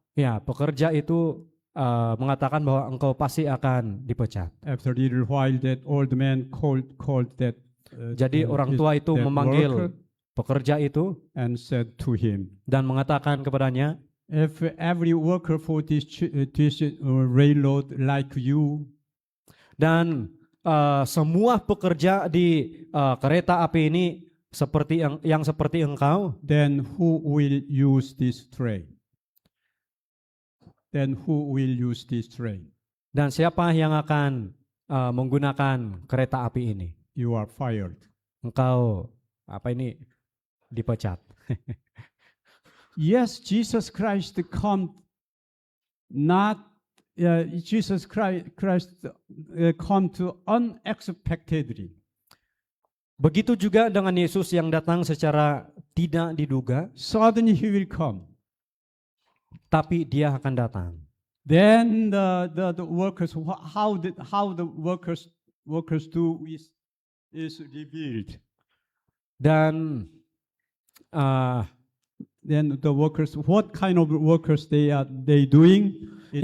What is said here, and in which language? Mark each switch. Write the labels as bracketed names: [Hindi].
[Malay] Ya, pekerja itu mengatakan bahwa engkau pasti akan dipecat. [English] After a little while, that old man called that. [Malay] Jadi orang tua itu [English] that [Malay] memanggil [English] worker [Malay] pekerja itu [English] and said to him, [Malay] dan mengatakan kepadanya, [English] "If every worker for this railroad like you, [Malay] dan semua pekerja di kereta api ini seperti yang seperti engkau, [English] then who will use this train? Then who will use this train? [Malay] dan siapa yang akan menggunakan kereta api ini? [English] You are fired." [Malay] Engkau dipecat. [English] Yes, Jesus Christ come not. Jesus Christ come to unexpectedly. [Malay] Begitu juga dengan Yesus yang datang secara tidak diduga, [English] Suddenly he will come. [Malay] tapi dia akan datang. [English] Then the workers, how the workers do is revealed. [Malay] Dan [English] then the workers, what kind of workers they doing, it